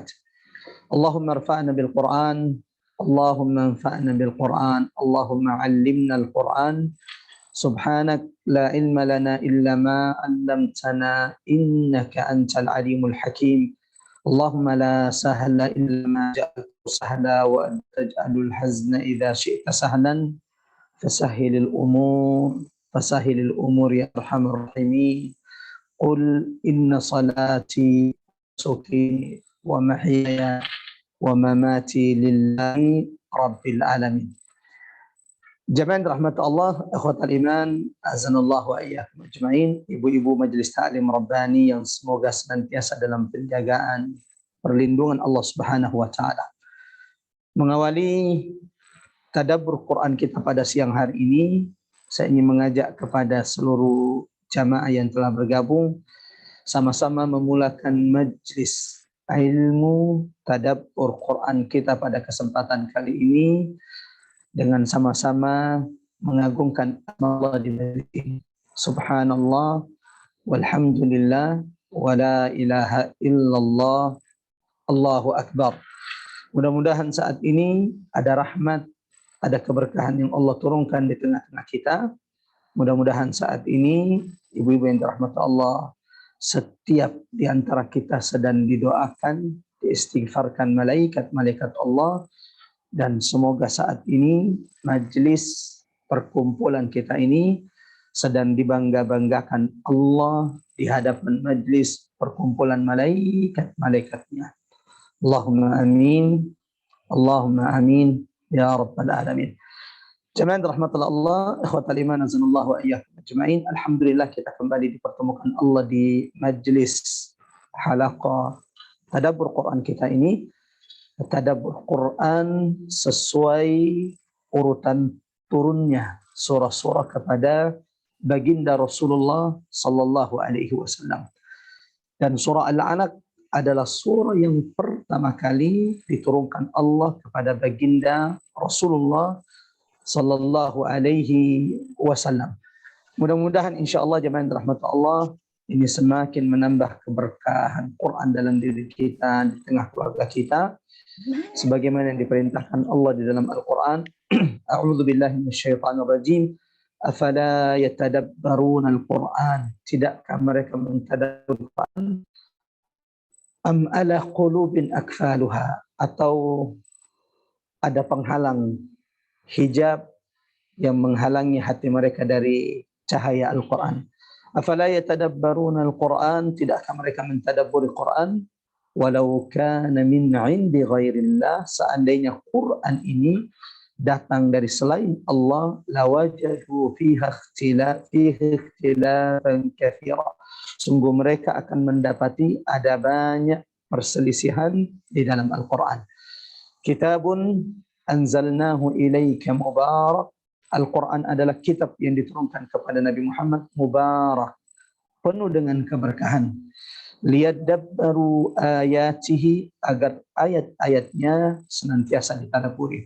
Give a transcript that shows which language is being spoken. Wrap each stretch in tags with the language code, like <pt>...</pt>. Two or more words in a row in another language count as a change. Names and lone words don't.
<ar>اللهم ارفعنا بالقرآن، اللهم انفعنا بالقرآن، اللهم علمنا القرآن. سبحانك لا علم لنا إلا ما علمتنا إنك أنت العليم الحكيم. اللهم لا سهل إلا ما جعلته سهلا وأنت تجعل الحزن إذا شئت سهلا فسهل الأمور يا أرحم الراحمين. قل إن صلاتي ونسكي ومحياي ومماتي لله رب العالمين. جماعة رحمة الله، أخوات الإيمان، أعاننا الله وإياكم أجمعين.</ar> <id>Ibu-ibu majelis ta'lim rabbani yang semoga senantiasa dalam penjagaan perlindungan</id> <ar>الله سبحانه وتعالى.</ar> <id>Mengawali tadabbur Quran kita pada siang hari ini, saya ingin mengajak kepada seluruh jamaah yang telah bergabung sama-sama memulakan majlis ilmu tadabbur Quran kita pada kesempatan kali ini dengan sama-sama mengagungkan Allah di majlis ini.</id> <ar>سبحان الله والحمد لله ولا إله إلا الله، الله أكبر.</ar> <id>Mudah-mudahan saat ini ada rahmat, ada keberkahan yang Allah turunkan di tengah-tengah kita. Mudah-mudahan saat ini ibu-ibu yang dirahmati Allah, setiap di antara kita sedang didoakan, diistighfarkan malaikat-malaikat Allah, dan semoga saat ini majelis perkumpulan kita ini sedang dibangga-banggakan Allah di hadapan majelis perkumpulan malaikat-malaikatnya.</id> <ar>اللهم آمين، اللهم آمين يا رب العالمين. جماعة رحمة الله الله، إخوة الإيمان أعاننا الله وإياكم أجمعين.</ar> <id>Alhamdulillah kita kembali dipertemukan Allah di majlis halaqah tadabbur Quran kita ini. Tadabbur Quran sesuai urutan turunnya surah-surah kepada baginda Rasulullah</id> <ar>صلى الله عليه وسلم.</ar> <id>Dan surah Al-Alaq adalah surah yang pertama kali diturunkan Allah kepada baginda Rasulullah</id> <ar>صلى الله عليه وسلم.</ar> <id>Mudah-mudahan insyaallah jemaah rahmat Allah ini semakin menambah keberkahan Quran dalam diri kita, di tengah keluarga kita, sebagaimana yang diperintahkan Allah di dalam Al-Quran.</id> <ar>أعوذ بالله من الشيطان الرجيم. أفلا يتدبرون القرآن?</ar> <id>Tidakkah mereka mentadabbur Quran?</id> <ar>أم على قلوب أقفالها?</ar> <id>Atau ada penghalang, hijab yang menghalangi hati mereka dari cahaya Al-Quran?</id> <ar>أفلا يتدبرون القرآن?</ar> <id>Tidakkah mereka mentadabburi Quran?</id> <ar>ولو كان من عند غير الله,</ar> <id>seandainya Quran ini datang dari selain Allah,</id> <ar>لوجدوا فيه اختلافا كثيرا,</ar> <id>sungguh mereka akan mendapati ada banyak perselisihan di dalam Al-Quran.</id> <ar>كتاب أنزلناه إليك مبارك.</ar> <id>Al-Quran adalah kitab yang diturunkan kepada Nabi Muhammad, mubarak, penuh dengan keberkahan.</id> <ar>ليدبروا آياته,</ar> <id>agar ayat-ayatnya senantiasa ditadabburi.</id>